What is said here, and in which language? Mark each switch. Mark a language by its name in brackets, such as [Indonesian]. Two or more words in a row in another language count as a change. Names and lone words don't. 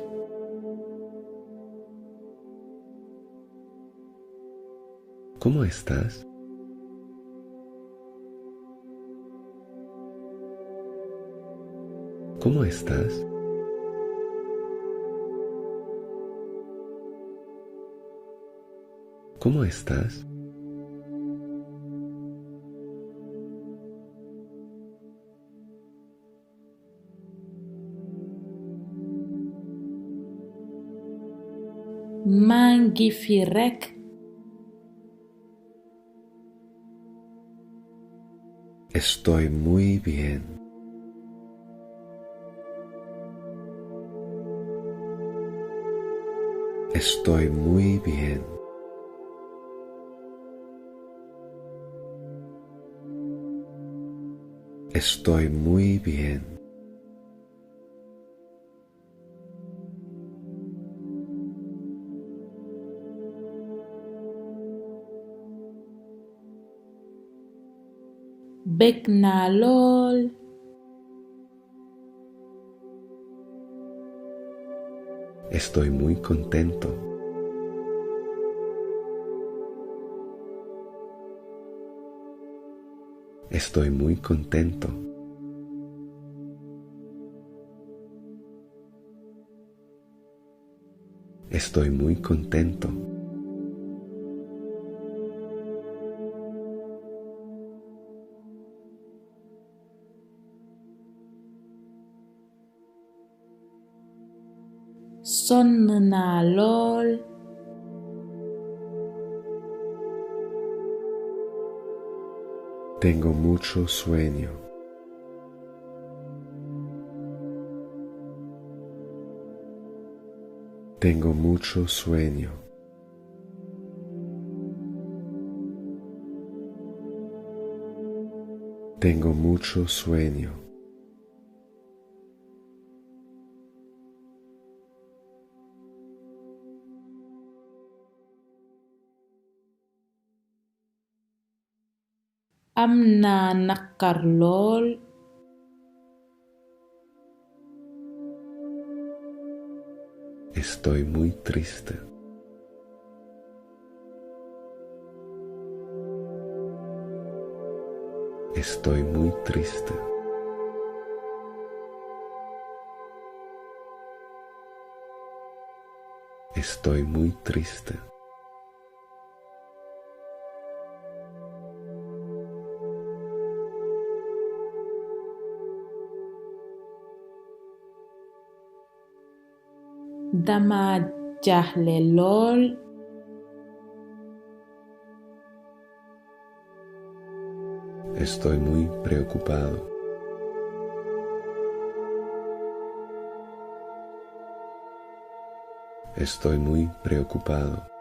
[Spanish] ¿Cómo estás? ¿Cómo estás? ¿Cómo estás? [Wolof] Mangi fi rek. [Spanish] Estoy muy bien. Estoy muy bien. Estoy muy bien. [Wolof] Bek naa lool. [Spanish] Estoy muy contento. Estoy muy contento. Estoy muy contento. [Wolof] Sonn naa lool. [Spanish] Tengo mucho sueño. Tengo mucho sueño. Tengo mucho sueño. [Wolof] Am naa naqar lool. [Spanish] Estoy muy triste. Estoy muy triste. Estoy muy triste. [Wolof] Dama jaaxle lool. [Spanish] Estoy muy preocupado. Estoy muy preocupado.